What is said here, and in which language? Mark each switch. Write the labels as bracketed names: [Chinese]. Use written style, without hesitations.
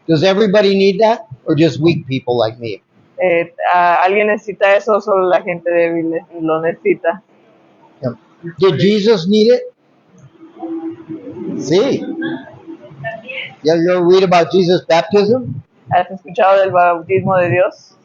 [English] Does everybody need that? Or just weak people like me? [Spanish] ¿Alguien necesita eso o solo la gente débil lo necesita? [English] Yeah. Did Jesus need it? Sí. You ever read about Jesus' baptism? [Spanish] ¿Has escuchado del bautismo de Dios?